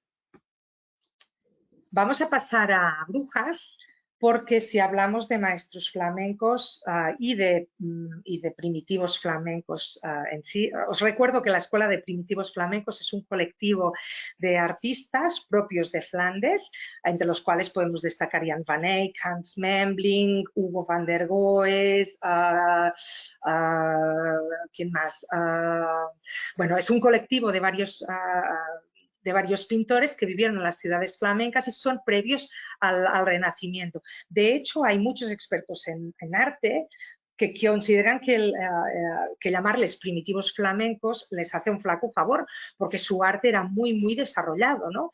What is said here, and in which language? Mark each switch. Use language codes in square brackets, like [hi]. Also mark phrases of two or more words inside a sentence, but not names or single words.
[es] Vamos a pasar a Brujas, porque si hablamos de maestros flamencos y de primitivos flamencos en sí, os recuerdo que la Escuela de Primitivos Flamencos es un colectivo de artistas propios de Flandes, entre los cuales podemos destacar Jan van Eyck, Hans Memling, Hugo van der Goes, ¿quién más? Bueno, es un colectivo de varios pintores que vivieron en las ciudades flamencas y son previos al Renacimiento. De hecho, hay muchos expertos en arte que consideran que llamarles primitivos flamencos les hace un flaco favor, porque su arte era muy desarrollado, ¿no?